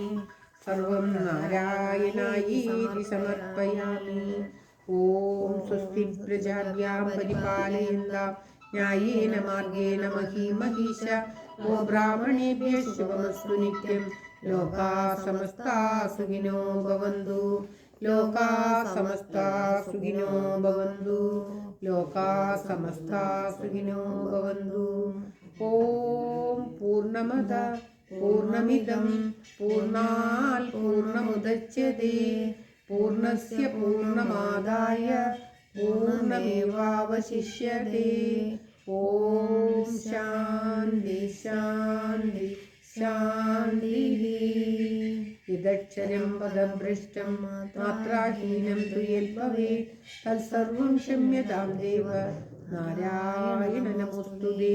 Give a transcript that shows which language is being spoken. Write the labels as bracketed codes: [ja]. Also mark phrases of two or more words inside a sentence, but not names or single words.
[sa] സർവം നാരായണായേതി സമർപ്പയാമി. ഓം സ്വസ്തി പ്രജാഭ്യാം പരിപാലയന്താം ന്യായേന മാർഗേണ മഹീമഹീശ. ഓ ബ്രാഹ്മണേഭ്യഃ ശുഭമസ്തു നിത്യം. ലോകാ സമസ്താ സുഖിനോ ഭവന്തു. ലോകാ സമസ്താ സുഖിനോ ഭവന്തു. ലോകാ സമസ്താ സുഖിനോ ഭവന്തു. ഓം പൂർണ്ണമദ പൂർണ്ണമിദം പൂർണ്ണാത് പൂർണ്ണമുദച്യതേ പൂർണ്ണസ്യ പൂർണ്ണമാദായ പൂർണ്ണമേവാവശിഷ്യതേ. ഓം ശാന്തി ശാന്തി ശാന്തി. ഇതക്ഷരം പദഭ്രഷ്ടം മാത്രാഹീനം തു യദ്ഭവേത് തത്സർവം ക്ഷമ്യതാം ദേവ നാരായണ നമോസ്തുതേ.